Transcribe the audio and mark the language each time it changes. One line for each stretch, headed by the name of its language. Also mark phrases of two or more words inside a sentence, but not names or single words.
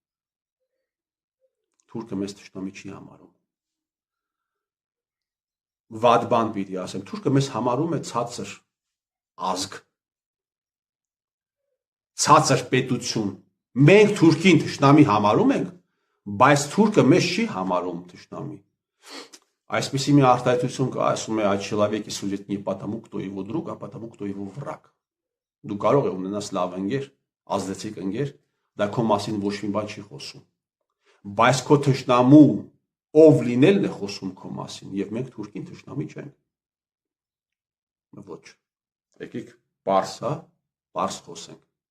Armenian: թուրքը մեզ թշնամի չի համարում, վատ բան պիտի ասեմ, թուրքը մեզ համարում է ցածր ազգ, ցածր պետություն, մենք թուրքին թշնամի համարում ենք, բայց թուրքը մեզ չի համարում թշնամի։ Այսպիսի մի արտահայտություն կա, ասում է, այդ
Russian: человеки судят не потому, кто его друг, а потому, кто его враг։
Armenian: Դու կարող ես ունենաս լավ ընկեր, ազդեցիկ ընկեր, դա քո մասին ոչ մի բան չի խոսում։ Բայց քո թշնամու ով լինելն է խոսում քո մասին, եւ մենք թուրքին թշնամի չենք։ Ոչ։ Եկեք պարս, հա, պարս խոսենք։